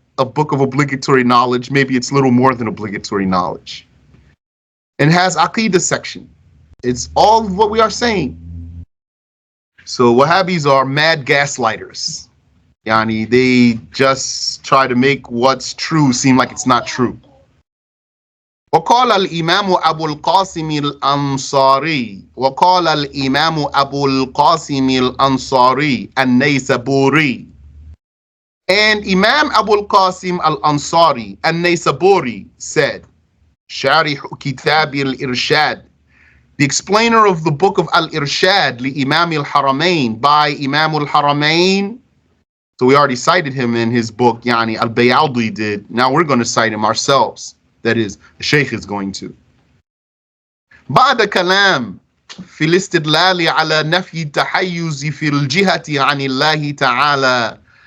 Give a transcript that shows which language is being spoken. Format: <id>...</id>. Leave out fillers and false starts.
<en>a book of obligatory knowledge. Maybe it's little more than obligatory knowledge. And has Aqidah section. It's all of what we are saying. So Wahhabis are mad gaslighters. Yani, they just try to make what's true seem like it's not true.</en> <ar>وقال الإمام أبو القاسم الأنصاري وقال الإمام أبو القاسم الأنصاري النيسابوري.</ar> <en>And Imam Abu al-Qasim al-Ansari al-Naysaburi said,</en> <ar>شارح كتاب الإرشاد,</ar> <en>the explainer of the book of Al-Irshad li-Imam al-Haramain, by Imam al-Haramain. So we already cited him in his book, Yani al-Bayaldi did. Now we're going to cite him ourselves. That is, the Shaykh is going to.</en> <ar>بعد كلام في الاستدلال على نفي التحيز في الجهة عن الله تعالى.</ar>